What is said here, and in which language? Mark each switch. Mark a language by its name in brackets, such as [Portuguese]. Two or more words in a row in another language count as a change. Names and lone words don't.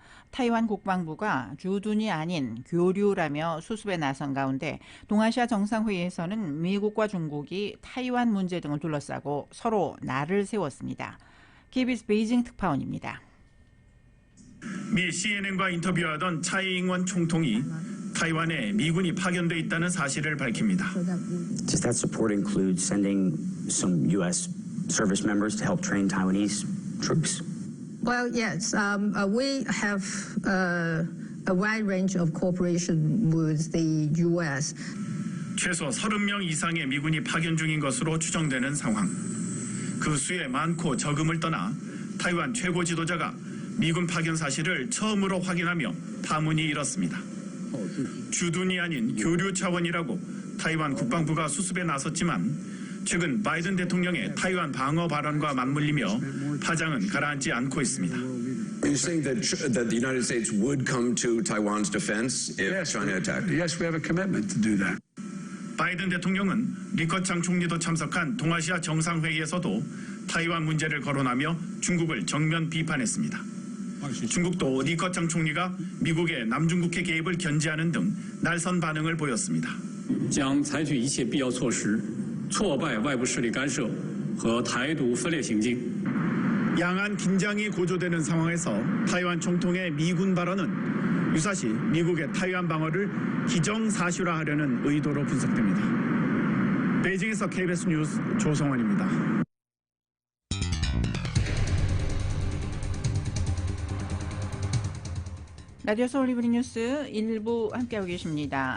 [Korean] 타이완 국방부가 주둔이 아닌 교류라며 수습에 나선 가운데 동아시아 정상회의에서는 미국과 중국이 타이완 문제 등을 둘러싸고 서로 날을 세웠습니다. KBS 베이징 특파원입니다. 미 CNN과 인터뷰하던 차이잉원 총통이 타이완에 미군이 파견돼 있다는 사실을 밝힙니다. [English] Does that support include sending some U.S. service members to help train Taiwanese troops? Well, yes. We have a wide range of cooperation with the U.S. [Korean] 최소 30명 이상의 미군이 파견 중인 것으로 추정되는 상황. 그 수에 많고 적음을 떠나 타이완 최고 지도자가 미군 파견 사실을 처음으로 확인하며 파문이 일었습니다. 주둔이 아닌 교류 차원이라고 타이완 국방부가 수습에 나섰지만 최근 바이든 대통령의 타이완 방어 발언과 맞물리며 파장은 가라앉지 않고 있습니다. [English] Are you saying that the United States would come to Taiwan's defense if China attacked? Yes, we have a commitment to do that. [Korean] 바이든 대통령은 리커창 총리도 참석한 동아시아 정상회의에서도 타이완 문제를 거론하며 중국을 정면 비판했습니다. 중국도 리커창 총리가 미국의 남중국해 개입을 견제하는 등 날선 반응을 보였습니다. [Chinese] 将采取一切必要措施，挫败外部势力干涉和台独分裂行径。 [Korean] 양안 긴장이 고조되는 상황에서 타이완 총통의 미군 발언은 유사시 미국의 타이완 방어를 기정사실화하려는 의도로 분석됩니다. 베이징에서 KBS 뉴스 조성원입니다. 라디오 서울 이브닝 뉴스 1부 함께하고 계십니다.